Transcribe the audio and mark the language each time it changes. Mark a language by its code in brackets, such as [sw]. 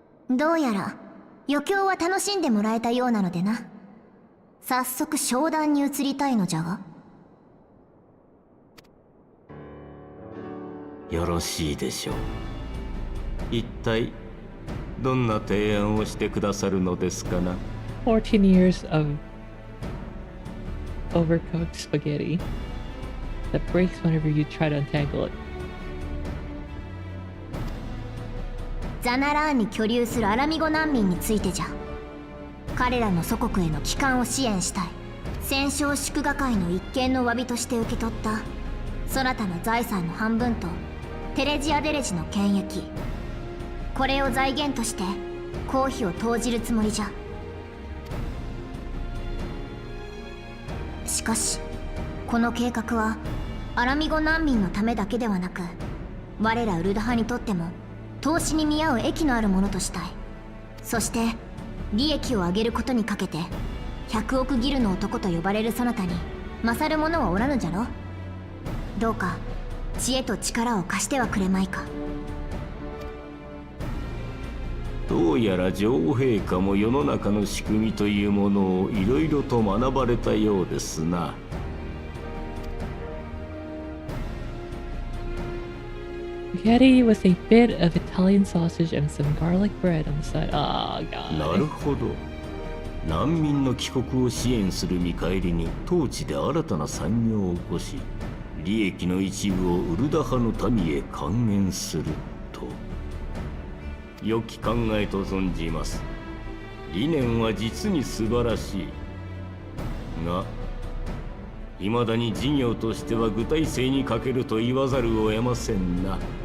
[ja] どうやら余興は楽しんでもらえたようなのでな。早速商談に移りたいのじゃが。よろしいでしょう。一体どんな提案をしてくださるのですかな。 [en] 14 years of overcooked spaghetti that breaks whenever you try to untangle it. [ja] ザナラーンに居留するアラミゴ難民についてじゃ。彼らの祖国への帰還を支援したい。戦勝祝賀会の一件の詫びとして受け取ったそなたの財産の半分とテレジアデレジの権益、これを財源として公費を投じるつもりじゃ。しかしこの計画はアラミゴ難民のためだけではなく、我らウルダ派にとっても投資に見合う益のあるものとしたい。そして利益を上げることにかけて100億ギルの男と呼ばれるそなたに勝る者はおらぬじゃろ。どうか知恵と力を貸してはくれまいか。どうやら女王陛下も世の中の仕組みというものをいろいろと学ばれたようですな。 [en] Spaghetti with a bit of Italian sausage and some garlic bread on the side. Oh, [ja] な [en] God. [ja] るほど。難民の帰国を支援する見返りに当地で新たな産業を起こし、利益の一部をウルダ派の民へ還元すると。良き考えと存じます。理念は実に素晴らしいが、未だに事業としては具体性に欠けると言わざるを得ませんな。